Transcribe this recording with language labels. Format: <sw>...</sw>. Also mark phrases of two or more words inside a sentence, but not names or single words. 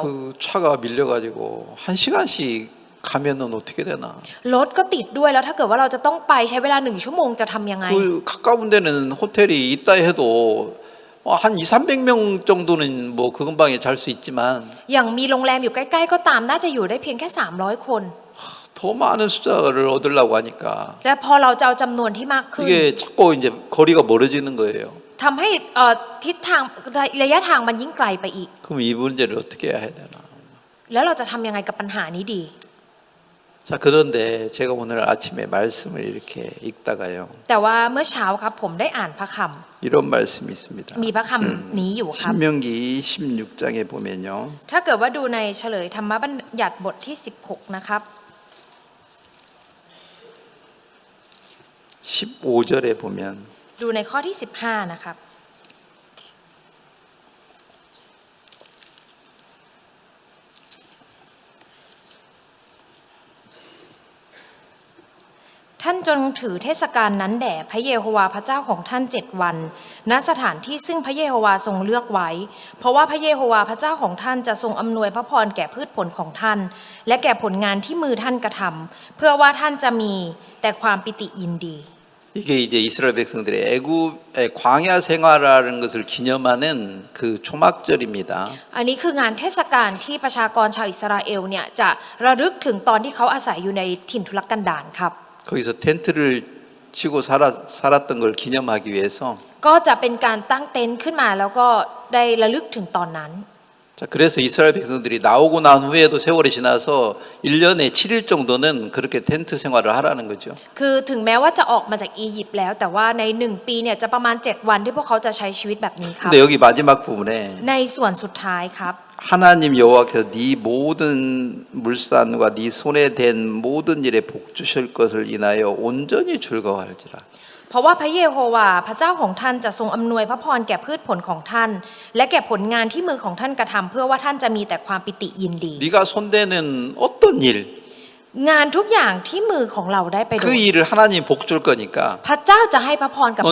<ko>막 그 차가 밀려가지고 1시간씩 가면은 어떻게 되나?</ko> <th>รถก็ติดด้วยแล้วถ้าเกิดว่าเราจะต้องไปใช้เวลา1 ชั่วโมงจะทำยังไง</th> <ko>그 가까운 데는 호텔이 있다 해도 한 200~300명 정도는 뭐 그 근방에 잘 수 있지만</ko> <th>อย่างมีโรงแรมอยู่ใกล้ๆก็ตามน่าจะอยู่ได้เพียงแค่300 คน</th> <ko>더 많은 숫자를 얻으려고 하니까</ko> <th>และพอเราจะเอาจำนวนที่มากขึ้น</th> <ko>이게 자꾸 이제 거리가 멀어지는 거예요.</ko> <th>ทำให้ทิศทางระยะทางมันยิ่งไกลไปอีก</th> <ko>그럼 이 문제를 어떻게 해야 되나?</ko> <th>แล้วเราจะทำยังไงกับปัญหานี้ดี</th> <ko>자, 그런데 제가 오늘 아침에 말씀을 이렇게 읽다가요.</ko> <th>แต่ว่าเมื่อเช้าครับผมได้อ่านพระค</th> <ko>이런 말씀이 있습니다.</ko> <th>ำมีพระคำนี้อยู่ครับ</th> <ko>신명기 16장에 보면요.</ko> <th>ถ้าเกิดว่าดูในเฉลยธรรมบัญญัติบทที่16นะครับ</th> <ko>15절에 보면</ko> <th>ดูในข้อที่15นะครับ ท่านจงถือเทศกาลนั้นแด่พระเยโฮวาห์พระเจ้าของท่าน7 วันณสถานที่ซึ่งพระเยโฮวาห์ทรงเลือกไว้ เพราะว่าพระเยโฮวาห์พระเจ้าของท่านจะทรงอำนวยพระพรแก่พืชผลของท่าน และแก่ผลงานที่มือท่านกระทำเพื่อว่าท่านจะมีแต่ความปิติยินดี</th> <ko>이게 이제 이스라엘 백성들의 애굽의 광야 생활하는 것을 기념하는 그 초막절입니다.</ko> <th>อันนี้คืองานเทศกาลที่ประชากรชาวอิสราเอลเนี่ยจะระลึกถึงตอนที่เขาอาศัยอยู่ในถิ่นทุรกันดารครับ</th> <ko>거기서 텐트를 치고 살았던 걸 기념하기 위해서</ko> <th>ก็จะเป็นการตั้งเต็นท์ขึ้นมาแล้วก็ได้ระลึกถึงตอนนั้น</th> <ko>자, 그래서 이스라엘 백성들이 나오고 난 후에도 세월이 지나서 1년에 7일 정도는 그렇게 텐트 생활을 하라는 거죠.</ko> <th>คือถึงแม้ว่าจะออกมาจากอียิปต์แล้วแต่ว่าใน1 ปีเนี่ยจะประมาณ7 วันที่พวกเขาจะใช้ชีวิตแบบนี้ครับ</th> <ko>근데 여기 마지막 부분에</ko> <th>ในส่วนสุดท้ายครับ</th> <ko>하나님 여호와께서 네 모든 물산과 네 손에 댄 모든 일에 복 주실 것을 인하여 온전히 즐거워할지라.</ko> <th>เพราะว่าพระเยโฮวาห์พระเจ้าของท่านจะทรงอำนวยพระพรแก่พืชผลของท่าน และแก่ผลงานที่มือของท่านกระทำเพื่อว่าท่านจะมีแต่ความปิติยินดี</th> <ko>네가 손대는 어떤 일,</ko> <th>งานทุกอย่างที่มือของเราได้ไปโด</th> <ko>그</ko> <th>ย</th> <ko>일을 하나님 복 줄 거니까</ko> <th>พระเจ้าจะให้พระพรกับ</th>